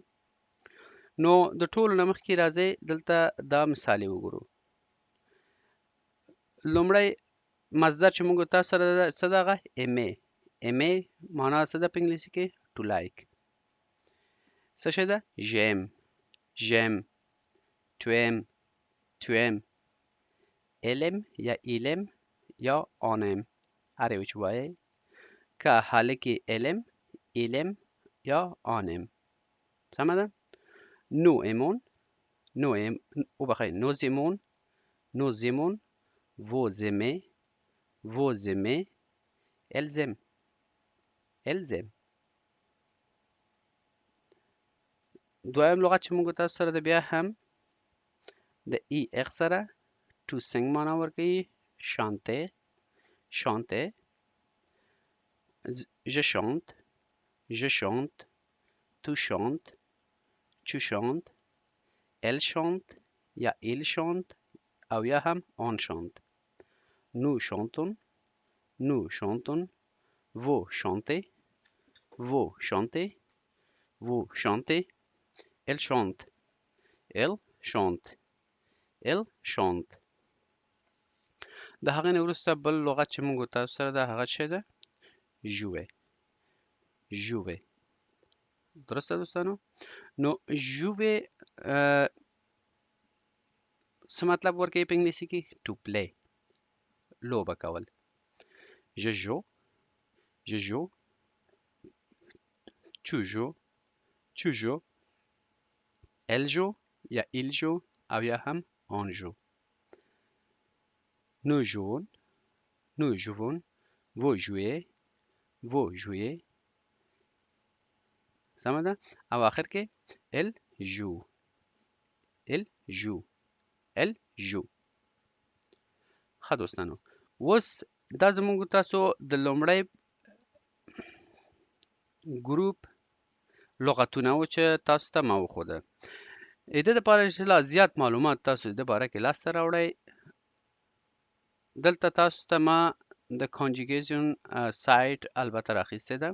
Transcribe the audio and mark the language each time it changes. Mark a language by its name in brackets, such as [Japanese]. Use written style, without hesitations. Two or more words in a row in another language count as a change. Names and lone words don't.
[Pashto] نو د ټولو نه مخکې راځئ دلته دا مثال یې وګورو. لومړی مصدر چې موږ تاسو سره څه ده؟ هغه ایمې. ایمې معنا څه ده په انګلیسي کې؟ [English] to like. [Pashto] څه شی ده؟ [French] j'aime j'aime, tu aimes tu aimes, elle aime یا il aime یا on aime, [Pashto] هر یو چې وایئ. که هلکې [French] elle aime, il aime یا on aime. [Pashto] سمه ده؟ [French] nous aimons, nous aimons، nous aimons، vous aimez، vous aimez، elles aiment، elles aiment. [Pashto] دویم لغت چې موږ تاسو سره ده بیا هم د ای اخ سره [English] to sing [Pashto] معنا ورکوي. [French] chanter chanter، je chante je chante، tu chantes tu chantes، elle chante یا il chante، [Pashto] او یا هم [French] on chante. nous chantons nous chantons، vous chantez vous chantez، vous chantez، elle chante elle chante elle chante. [Pashto] د هغې نه وروسته بل لغت چې موږ تاسو سره ده هغه څه ده؟ [French] jouer jouer. [Pashto] درسته دوستانو؟ نو jouer څه مطلب ورکوي په انګلیسي کې؟ [English] to play، [Pashto] لوبه کول. [French] je joue je joue، tu joues tu joues، elle joue یا il joue، [Pashto] او یا هم [French] on joue. nous jouons nous jouons، vous jouez vous jouez. [Pashto] سمه ده؟ او آخر کې [French] elle joue elle joue elle joue. [Pashto] ښه دوستانو، اوس دا زموږ تاسو د لومړی ګروپ لغتونه و چې تاسو ته ما وښوده. د دې دپاره چې لا زیات معلومات تاسو د باره کې لاسته راوړئ، دلته تاسو ته ما د کانجوګیشن سایټ البته راخیستې ده.